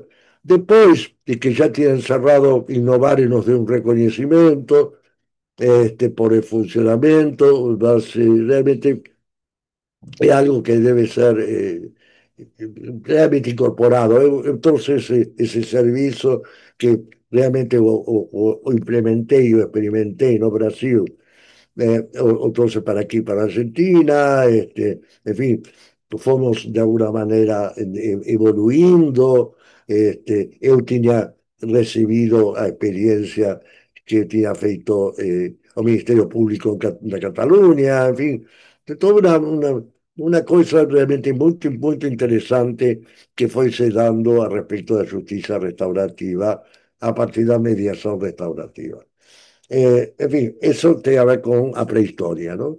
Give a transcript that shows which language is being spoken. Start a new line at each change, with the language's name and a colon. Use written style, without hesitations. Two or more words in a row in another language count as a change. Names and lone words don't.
Spanish: Después de que ya tienen cerrado Innovar y nos dé un reconocimiento, por el funcionamiento, realmente es algo que debe ser realmente incorporado. Entonces, ese servicio que realmente o implementé y experimenté en Brasil, entonces para aquí, para Argentina, en fin, fomos de alguna manera evoluindo.
Portuguese: Eu tinha recibido a experiencia que tinha feito o Ministerio Público de Cataluña,
Spanish: en fin, de toda una cosa realmente muy interesante que fue se dando a respecto de la justicia restaurativa a partir de la mediación restaurativa. En fin, eso tiene a ver con la prehistoria, ¿no?